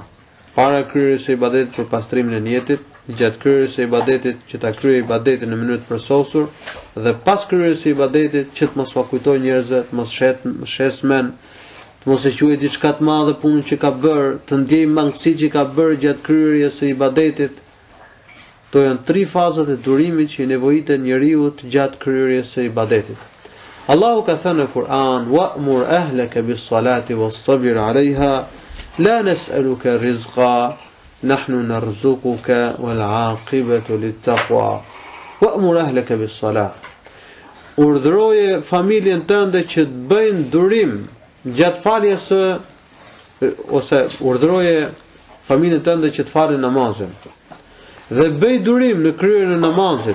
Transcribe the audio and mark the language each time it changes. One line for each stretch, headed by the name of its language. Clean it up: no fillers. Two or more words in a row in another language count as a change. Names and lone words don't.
Albanian: Para kryerjes së ibadetit për pastrimin e niyetit, gjatë kryerjes së ibadetit që ta kryejë ibadetin në mënyrë të përsosur, dhe pas kryerjes së ibadetit që të mos ua kujtojë njerëzve, të mos shes men, të mos e quajë diçka të madhe punën që ka bërë, të ndjejë mangësitë që ka bërë gjatë kryerjes së ibadetit. Këto janë 3 fazat e durimit që i nevojitet njeriu gjatë kryerjes së ibadetit. Allahu ka thënë në Kur'an,
Arabic: "وأمر أهلك بالصلاة واصطبر عليها لا نسألك رزقا نحن نرزقك والعاقبة للتقوى." وأمر أهلك بالصلاة.
Albanian: Urdhëroje familjen tënde që të bëjnë durim gjatë faljes ose urdhëroje familjen tënde që të falin namazin. Dhe bëj durim në kryerjen e namazit.